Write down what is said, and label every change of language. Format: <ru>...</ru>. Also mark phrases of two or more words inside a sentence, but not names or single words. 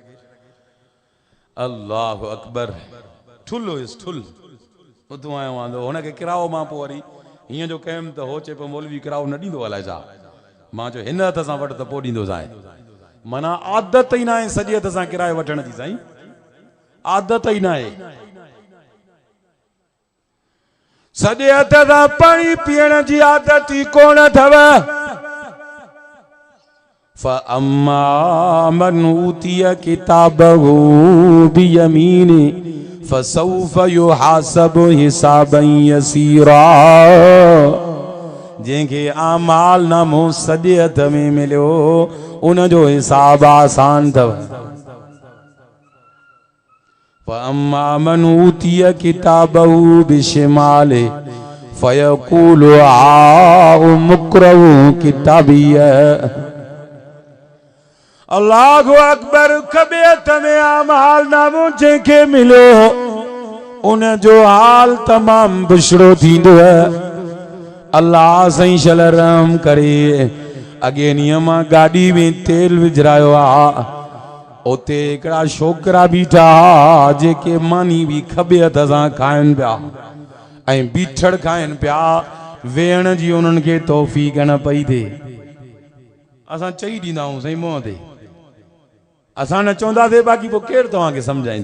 <ar>الله أكبر</ar> <sd>ठुल हुयुसि ठुल उतो आयो वांदो हुनखे किरायो मां पोइ वरी हीअं जो कयुमि त हो चए पियो मौलवी किरायो न ॾींदो अलाए छा मां चयो हिन हथ सां वठि त पोइ ॾींदो साईं माना आदत ई न आहे सॼे हथ सां किरायो वठण जी साईं आदत ई न आहे सॼे हथ सां पाणी पीअण जी आदत ई कोन अथव</sd> <ar>فأما من أوتي كتابه بيمينه فسوف يحاسب حسابا يسيرا</ar> <sd>जंहिंखे आमाल नामो सॼे हथ में मिलियो उन जो हिसाब आसान अथव</sd> <ar>فأما من أوتي كتابه بشماله فيقول هاؤم اقرؤوا كتابيه الله أكبر</ar> <sd>खबे हथ में आमाल नामो जंहिंखे मिलियो उन जो हाल तमाम बुशड़ो थींदो है अल्लाह सही शलरम करे अगे नियमा गाड़ी में तेल विझरायो आ उते हिकिड़ा छोकरा बीठा जेके मानी भी खबे हथ सां खाइनि पिया ऐं बीठड़ खाइनि पिया वेहण जी उन्हनि खे तौफ़ीक़ न पई थिए असां चई ॾींदा आहियूं साईं मुंहं ते असां न चवंदासीं बाक़ी पोइ केरु तव्हांखे सम्झाईंदो</sd>